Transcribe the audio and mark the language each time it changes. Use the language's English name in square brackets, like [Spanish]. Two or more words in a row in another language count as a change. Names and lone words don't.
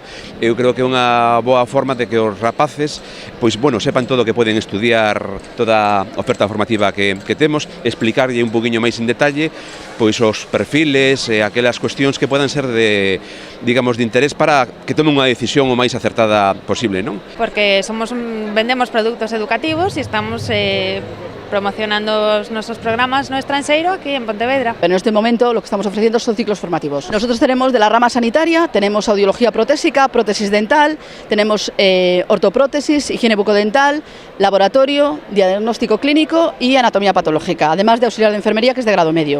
[Galician] Eu creo que é unha boa forma de que os rapaces pois bueno, sepan todo o que poden estudiar, toda a oferta formativa que temos, explicarlle un poquinho máis en detalle pois os perfiles e aquelas cuestións que podan ser de interés para que tomen unha decisión o máis acertada posible, non? [Spanish] Porque vendemos productos educativos y estamos promocionando nuestros programas no extranjero aquí en Pontevedra. En este momento lo que estamos ofreciendo son ciclos formativos. Nosotros tenemos de la rama sanitaria, tenemos audiología protésica, prótesis dental, tenemos ortoprótesis, higiene bucodental, laboratorio, diagnóstico clínico y anatomía patológica, además de auxiliar de enfermería, que es de grado medio.